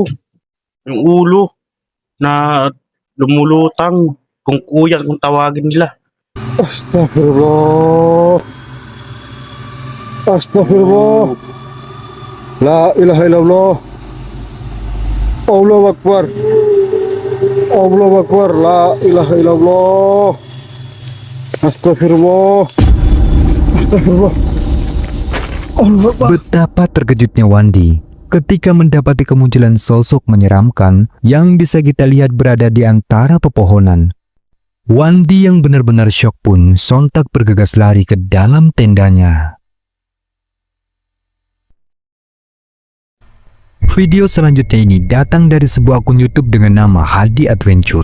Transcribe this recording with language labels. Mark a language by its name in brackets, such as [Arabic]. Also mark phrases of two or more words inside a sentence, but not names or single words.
[Filipino] Yung ulo na lumulutang, kung kuya kung tawagin nila. [Arabic] أستغفر الله. أستغفر الله. لا إله إلا الله. الله أكبر. الله أكبر. لا إله إلا الله. أستغفر الله. أستغفر الله. الله أكبر. [Indonesian] betapa terkejutnya Wandi ketika mendapati kemunculan sosok menyeramkan yang bisa kita lihat berada di antara pepohonan. Wandi yang benar-benar syok pun sontak bergegas lari ke dalam tendanya. Video selanjutnya ini datang dari sebuah akun YouTube dengan nama Hadi Adventure.